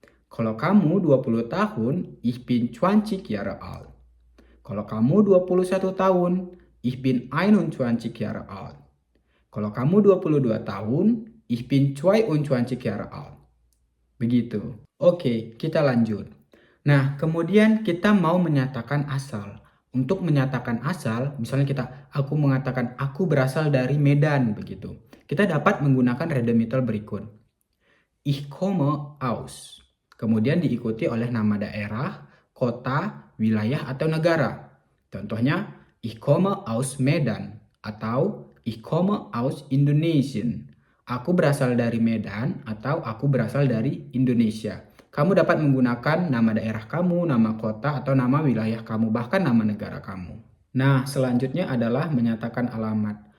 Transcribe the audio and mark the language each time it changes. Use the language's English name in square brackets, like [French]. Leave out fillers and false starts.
[Indonesian] Kalau kamu 20 tahun, [German] Ich bin 20 Jahre alt. [Indonesian] Kalau kamu 21 tahun, [German] Ich bin 21 Jahre alt. [Indonesian] Kalau kamu 22 tahun, [German] Ich bin 22 Jahre alt. [Indonesian] Begitu. Oke, kita lanjut. Nah, kemudian kita mau menyatakan asal. Untuk menyatakan asal, misalnya aku mengatakan aku berasal dari Medan, begitu. Kita dapat menggunakan redemitel berikut. [German] Ich komme aus. [Indonesian] Kemudian diikuti oleh nama daerah, kota, wilayah, atau negara. Contohnya, [German] Ich komme aus Medan [Indonesian] atau [German] Ich komme aus Indonesien. [Indonesian] Aku berasal dari Medan atau aku berasal dari Indonesia. Kamu dapat menggunakan nama daerah kamu, nama kota, atau nama wilayah kamu, bahkan nama negara kamu. Nah, selanjutnya adalah menyatakan alamat.